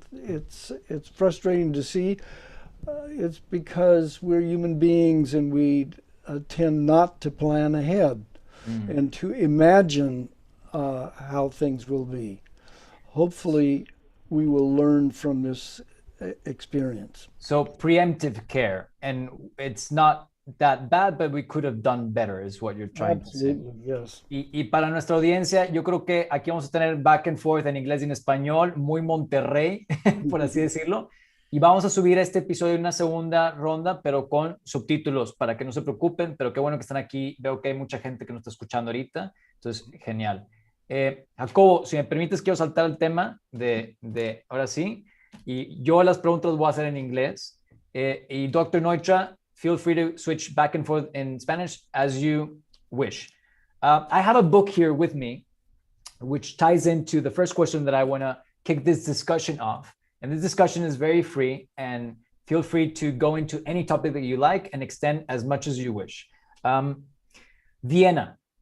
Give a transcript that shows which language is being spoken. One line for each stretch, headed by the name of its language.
English: It's frustrating to see. It's because we're human beings and we tend not to plan ahead and to imagine how things will be. Hopefully, we will learn from this experience. So preemptive care, and it's not that bad, but we could have done better, is what you're trying to say. Yes.
Spanish: Y para nuestra audiencia, yo creo que aquí vamos a tener back and forth en inglés y en español, muy Monterrey, por así decirlo. Y vamos a subir este episodio en una segunda ronda, pero con subtítulos, para que no se preocupen, pero qué bueno que están aquí. Veo que hay mucha gente que nos está escuchando ahorita, entonces, genial. Jacobo, si me permites, quiero saltar el tema de ahora sí, y yo las preguntas las voy a hacer en inglés. Y Dr.
English: Neutra, feel free to switch back and forth in Spanish as you wish. I have a book here with me, which ties into the first question that I want to kick this discussion off. And this discussion is very free, and feel free to go into any topic that you like and extend as much as you wish. Vienna.